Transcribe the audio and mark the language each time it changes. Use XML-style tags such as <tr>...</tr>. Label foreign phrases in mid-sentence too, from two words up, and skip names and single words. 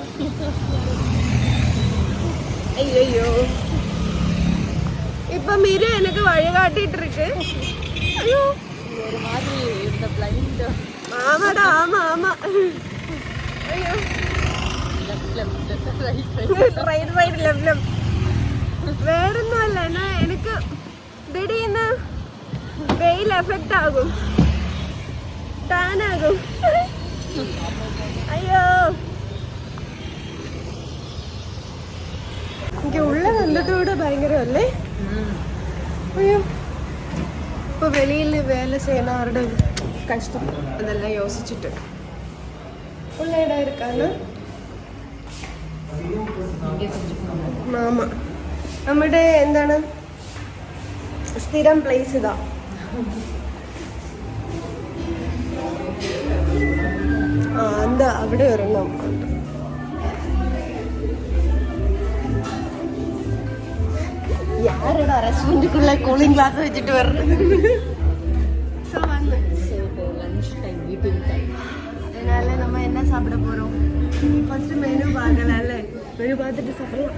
<ta>ஐயோ, இப்ப மீறி எனக்கு வழிகாட்டிட்டு இருக்கு. ஐயோ, ஒரு மாதிரி இந்த பிளைண்ட். ஆமாடா, ஆமா. ஐயோ,</ta> <en>right left.</en> <ml>വേറൊന്നും അല്ല, എന്നാ എനിക്ക്</ml> <ta>திடீர்னு வெயில் எஃபெக்ட் ஆகும், டான் ஆகும். ஐயோ, இங்க உள்ள வந்துட்டு கூட பயங்கரம் അല്ലേ? ஐயோ, இப்போ வெளியில் வேலை செய்யணும், அவரோட கஷ்டம் அதெல்லாம் யோசிச்சுட்டு உள்ள இடம் இருக்கான்னு.</ta> <ml>ആമാ, നമ്മുടെ എന്താണ് സ്ഥിരം പ്ലേസ് ഇതാ. എന്താ അവിടെ ഒരെണ്ണം ഉണ്ട്.</ml> <ta>யாரோட ரெஸ்டாரண்ட்டுக்குள்ள</ta> <en>cooling glass</en> <ta>வச்சுட்டு வர்றது? ஸோ வந்து</ta> <en>lunch time, meeting time.</en> <ta>அதனால நம்ம என்ன சாப்பிட போகிறோம்?</ta> <en>first menu</en> <ta>பார்க்கலாம்ல, மெனு பார்த்துட்டு சாப்பிடலாம்.</ta>